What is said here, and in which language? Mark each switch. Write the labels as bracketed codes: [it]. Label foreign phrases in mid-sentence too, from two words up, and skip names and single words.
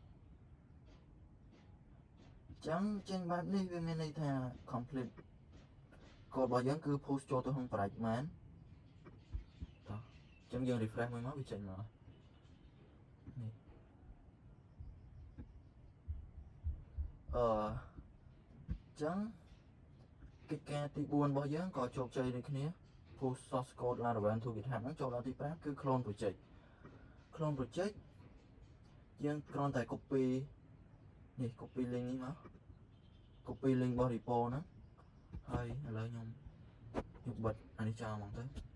[km] ចឹងចេញបែបនេះវាមានន័យថា [en] complete code [km] របស់យើងគឺ post ចូលទៅក្នុង project មែនតោះចឹងយើង refresh មួយមកវាចេញមកនេះចឹងកិច្ចការទី4របស់យើងក៏ជោគជ័យដូចគ្នា [en] post source code Laravel to GitHub [km] ហ្នឹងចូលដល់ទី5គឺ [en] clone project [km] យើងគ្រាន់តែ copy នេះ [en] copy link [km] នេះមក [en] copy link [km] របស់ repo ហ្នឹងហើយឥឡូវខ្ញុំបិទអានេះចោលហ្មងទៅ